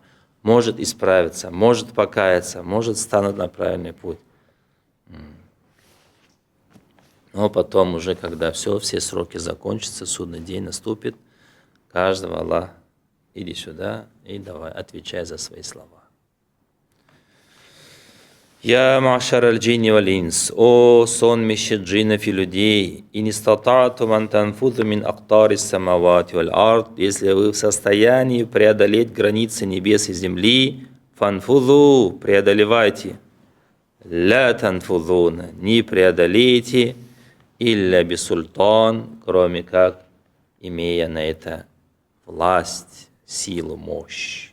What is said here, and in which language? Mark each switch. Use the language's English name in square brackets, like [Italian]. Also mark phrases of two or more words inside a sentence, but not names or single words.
[Russian] Может исправиться, может покаяться, может стануть на правильный путь. Но потом уже, когда все сроки закончатся, судный день наступит, каждого Аллах, иди сюда и давай, отвечай за свои слова. [Arabic] يا معشر الجن والإنس, [Russian] о сонмище джиннов и людей, [Arabic] إن استطعتم أن تنفذوا من أقطار السماوات والأرض, [Russian] если вы в состоянии преодолеть границы небес и земли, фанфузу, преодолевайте, [Arabic] لا تنفذون, [Russian] не преодолейте, [Arabic] إلا بسلطان, [Russian] кроме как имея на это власть, силу, мощь.